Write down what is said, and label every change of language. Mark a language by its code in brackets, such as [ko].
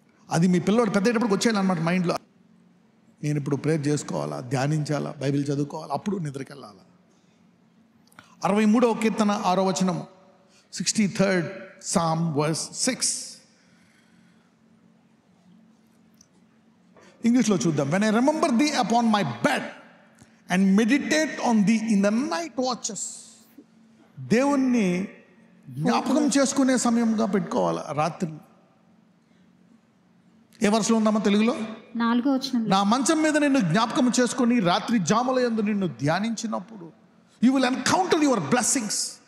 [te] అది మీ పిల్లవాడు పెద్దటప్పటికి వచ్చేయాలన్నమాట మైండ్లో. నేను ఇప్పుడు ప్రేయర్ చేసుకోవాలా, ధ్యానించాలా, బైబిల్ చదువుకోవాలా, అప్పుడు నిద్రకి వెళ్ళాలా. 63వ కీర్తన 6వ వచనం, [en] 63rd Psalm verse 6. [te] ఇంగ్లీష్లో చూద్దాం. [en] When I remember thee upon my bed and meditate on thee in the night watches. [te] దేవుణ్ణి జ్ఞాపకం చేసుకునే సమయంగా పెట్టుకోవాలి రాత్రి. ఏ వర్షంలో ఉందామా తెలుగులో? 4వ వచనం. నా మంచం మీద నిన్ను జ్ఞాపకం చేసుకొని రాత్రి జాముల యందు నిన్ను ధ్యానించినప్పుడు [en] You will encounter your blessings.